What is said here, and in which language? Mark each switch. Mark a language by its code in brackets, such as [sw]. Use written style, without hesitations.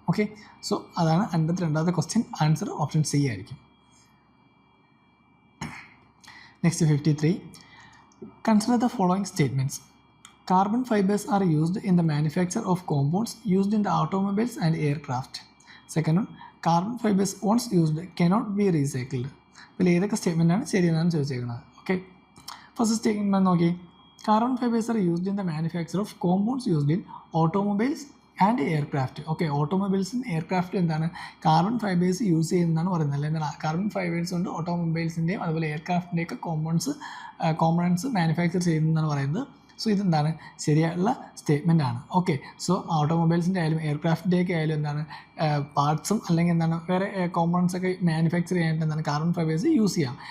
[ml] Okay, so അതാണ് 52ാമത്തെ question. Answer option C ആയിരിക്കും. [en] Next 53. Consider the following statements. Carbon fibers are used in the manufacture of compounds used in the automobiles and aircraft. Second one, carbon fibers once used cannot be recycled. [ml] ഇതിൽ ഏതൊക്കെ സ്റ്റേറ്റ്മെൻറ്റാണ് ശരിയെന്നാണ് ചോദിച്ചേക്കുന്നത്. Okay, first statement നോക്കി. [en] Carbon fibers are used in the manufacture of compounds used in automobiles and aircraft. [ml] Okay, ഓട്ടോമൊബൈൽസും എയർക്രാഫ്റ്റും എന്താണ് carbon fibres use ചെയ്യുന്നതാണ് പറയുന്നത്. അല്ലെങ്കിൽ carbon fibres കൊണ്ട് ഓട്ടോമൊബൈൽസിൻ്റെയും അതുപോലെ എയർക്രാഫ്റ്റിൻ്റെയൊക്കെ components manufacture ചെയ്യുന്നതെന്നാണ് പറയുന്നത്. സോ ഇതെന്താണ് ശരിയായിട്ടുള്ള സ്റ്റേറ്റ്മെൻ്റ് ആണ്. ഓക്കെ, സോ ഓട്ടോമൊബൈൽസിൻ്റെ ആയാലും എയർക്രാഫ്റ്റിൻ്റെയൊക്കെ ആയാലും എന്താണ് പാർട്സും അല്ലെങ്കിൽ എന്താണ് വേറെ കോമ്പണൻസ് ഒക്കെ മാനുഫാക്ചർ ചെയ്യാനായിട്ട് എന്താണ് കാർബൺ ഫൈബേഴ്സ് യൂസ് ചെയ്യാം.